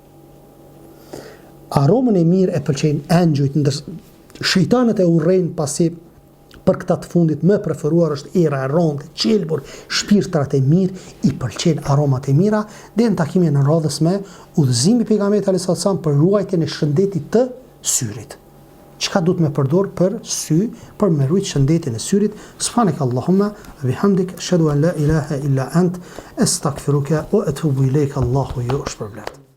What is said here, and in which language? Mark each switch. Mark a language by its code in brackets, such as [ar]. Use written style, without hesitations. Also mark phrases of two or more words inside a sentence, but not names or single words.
[sq] Aromën e mirë e pëlqejnë engjujt, ndër shejtanët e urrejnë pasi për këta të fundit më preferuar është era e rëndë, qelbur, shpirtrat e mirë i pëlqejnë aromat e mira, dhe në takimin e radhës me udhëzimi pejgamberit [ar] صلى الله عليه وسلم [sq] për ruajtjen e shëndetit të syrit. Çka duhet me përdor për sy, për me ruajt shëndetin e syrit. [ar] سبحانك اللهم وبحمدك أشهد أن لا إله إلا أنت أستغفرك وأتوب إليك. [sq] Allahu ju shpërblet.